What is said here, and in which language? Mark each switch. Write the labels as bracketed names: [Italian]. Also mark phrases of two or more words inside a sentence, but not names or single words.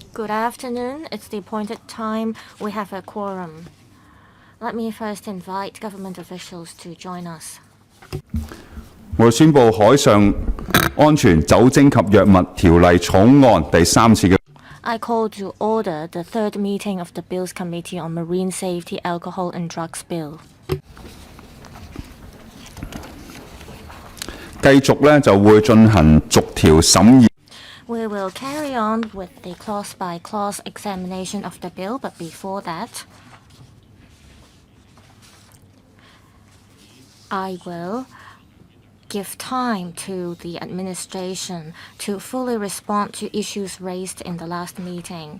[English] Good afternoon. It's the appointed time. We have a quorum. Let me first invite government officials to join us. [Cantonese] 我宣布海上安全酒精及藥物條例草案第三次嘅 [English] I call to order the third meeting of the Bills Committee on Marine Safety, Alcohol and Drugs Bill. [Cantonese] 繼續咧就會進行逐條審議。 [English] We will carry on with the clause-by-clause examination of the bill, but before that, I will give time to the administration to fully respond to issues raised in the last meeting.